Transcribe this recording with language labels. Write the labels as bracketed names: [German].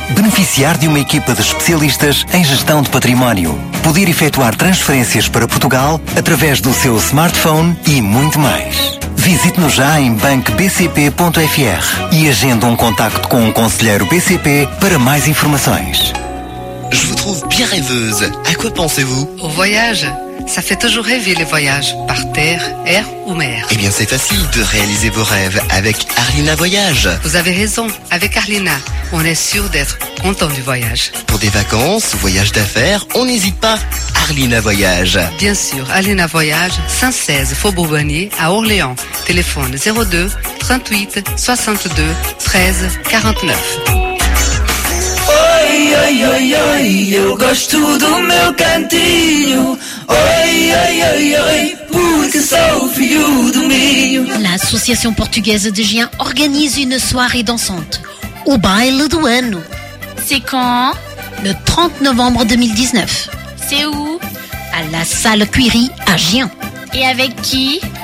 [Portuguese] Beneficiar de uma equipa de especialistas em gestão de património. Poder efetuar transferências para Portugal através do seu smartphone e muito mais. Visite-nos já em bankbcp.fr e agende um contacto com um conselheiro BCP para mais informações. [French] Je vous trouve bien rêveuse. À quoi pensez-vous? Au voyage. Ça fait toujours rêver les voyages, par terre, air ou mer. Eh bien, c'est facile de réaliser vos rêves avec Arlena Voyage. Vous avez raison. Avec Arlena, on est sûr d'être content du voyage. Pour des vacances ou voyages d'affaires, on n'hésite pas. Arlena Voyage. Bien sûr, Arlena Voyage, 116 Faubourg Bonnier à Orléans. Téléphone 02 38 62 13 49. [Portuguese] Oi, oi, oi, oi, eu gosto do meu cantinho. Oi, oi, oi, oi. [French] L'Association portugaise de Gien organise une soirée dançante au Baile do Ano. C'est quand? Le 30 novembre 2019. C'est où? À la Salle Cuiri à Gien. Et avec qui?